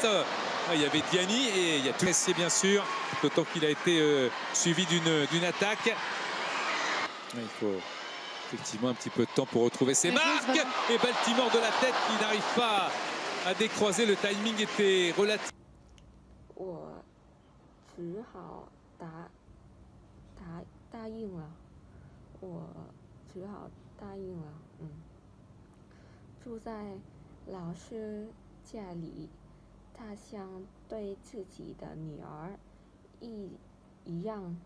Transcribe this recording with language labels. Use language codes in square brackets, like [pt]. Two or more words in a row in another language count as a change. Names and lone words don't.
[fr] Il y avait Gianni et il y a tout laissé bien sûr. D'autant qu'il a été suivi d'une attaque. Il faut effectivement un petit peu de temps pour retrouver ses marques. Et Baltimore de la tête qui n'arrive pas à décroiser. Le timing était relatif. [zh] 我只好答应了，住在老师家里，他像对自己的女儿一样